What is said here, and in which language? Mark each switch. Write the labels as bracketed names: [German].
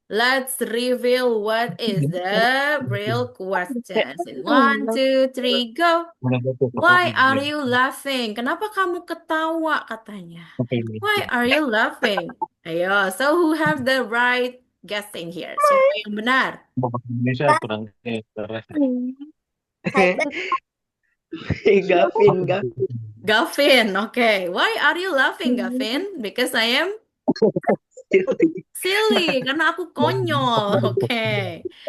[English] let's reveal what is the real question. So, 1, 2, 3, go. Why are you laughing? [Indonesian] Kenapa kamu ketawa katanya? [English] Why are you laughing? Ayo, so who have the right guessing here? [Indonesian] Siapa yang benar? Indonesia kurang keras. Gavin. [English] Gavin, okay. Why are you laughing, Gavin? Because I am silly, [Indonesian] karena aku konyol. [English] Okay.